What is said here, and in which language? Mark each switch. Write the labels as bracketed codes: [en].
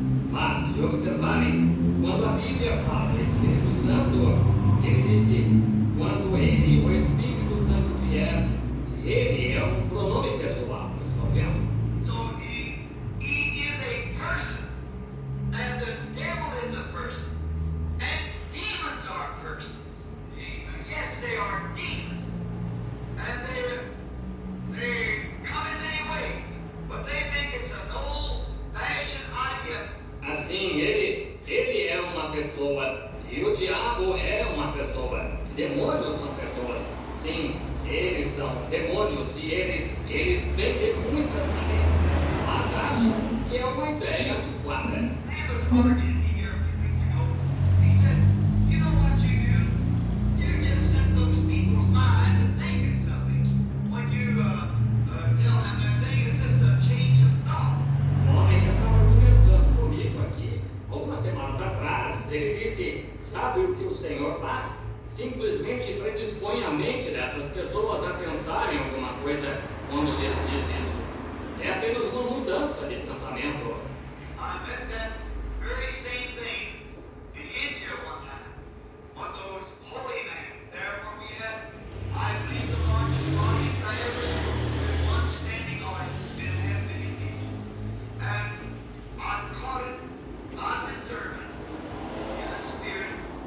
[pt] Mas, se observarem, quando a Bíblia fala do Espírito Santo, ele diz, quando ele, o Espírito Santo vier, ele é um pronome pessoal, estão vendo? [en] So he is a person, and the devil is a person, and demons are persons. Yes, they are demons, and they come in many ways, but they think it's an old-fashioned idea. [pt] Assim, ele é uma pessoa, e o diabo é uma pessoa. Demônios são pessoas. Sim, eles são demônios e eles vêm de muitas maneiras, mas acham que é uma ideia antiquada. [en] He was arguing here a few weeks ago. He said, you know what you do? You just set those people's minds to thinking something. When you tell them that thing, it's just a change of thought. [pt] O homem que estava argumentando comigo aqui, algumas semanas atrás, ele disse, sabe o que o Senhor faz? Simplesmente predispõe a mente dessas pessoas a pensarem alguma coisa quando lhes diz isso. É apenas uma mudança de pensamento. [en] I met that very same thing in India one time. One of those holy men there where we had, I believe, the largest audience I ever saw. There's one standing audience, didn't have many people. And I caught it on discernment in the spirit.